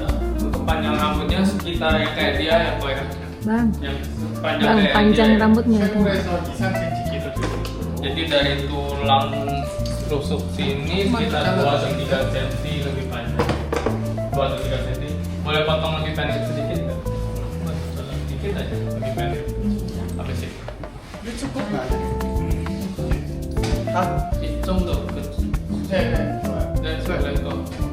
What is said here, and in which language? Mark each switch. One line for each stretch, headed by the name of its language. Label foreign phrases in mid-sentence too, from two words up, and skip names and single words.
Indonesian: untuk panjang rambutnya sekitar yang kayak dia ya Boy, Bang, yang bang kayak panjang dia. rambutnya itu.
Korean: 생물에서 2cm 길을 들고
Indonesian: Jadi dari tulang rusuk sini sekitar 2-3 cm lebih panjang. 2-3 cm. Boleh potong lebih pendek sedikit nggak? Dikit aja, lebih pendek. Apa sih?
Korean: 이 정도 그 네, 좋아요. 네,
Indonesian: boleh kok.